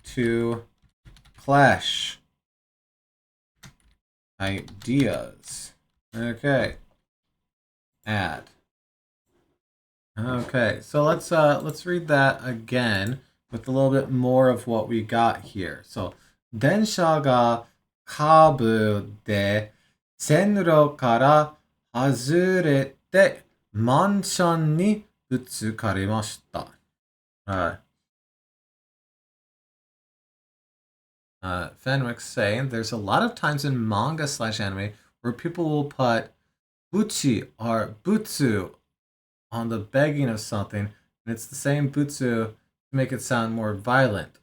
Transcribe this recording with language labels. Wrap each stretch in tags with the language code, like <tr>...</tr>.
<en>To clash ideas. Okay. Add. Okay, so let's read that again with a little bit more of what we got here.</en> <ja>So, 電車がカーブで線路から外れてマンションにぶつかりました。</ja> <en>Fenwick's saying there's a lot of times in manga slash anime where people will put buchi or butsu on the begging of something, and it's the same butsu to make it sound more violent.</en>